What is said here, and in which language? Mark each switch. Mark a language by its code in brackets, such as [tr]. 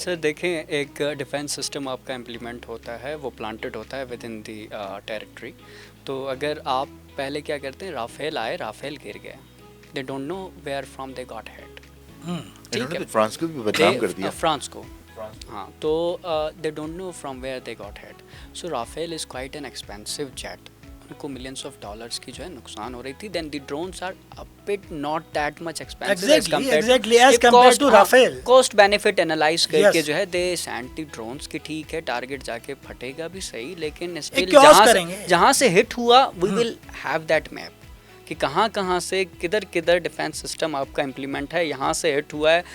[ur] سر دیکھیں, ایک defence system آپ کا امپلیمنٹ ہوتا ہے, وہ پلانٹڈ ہوتا ہے [en] Within the territory. [ur] تو اگر آپ پہلے کیا کرتے ہیں, رافیل آئے, رافیل گر گئے, [en] They don't know where from they got hit. [ur] ٹھیک ہے, فرانس کو بھی بدنام کر دیا. فرانس کو, ہاں. تو [en] They don't know from where they got hit. So Rafale is quite an expensive jet. [ur] ان کو [en] millions of dollars [ur] کی جو ہے نقصان ہو رہی تھی. [en] Then the drones are a bit not that much expensive as compared to Rafale. [ur] cost benefit analyze کر کے جو ہے [en] they sent the drones [ur] کہ ٹھیک ہے ٹارگیٹ جا کے پھٹے گا بھی صحیح, لیکن [en] still [ur] جہاں سے ہٹ ہوا [en] we will have that map [ur] کہ کہاں کہاں سے کدھر کدھر ڈیفینس سسٹم آپ کا امپلیمنٹ ہے, یہاں سے ہٹ ہوا ہے.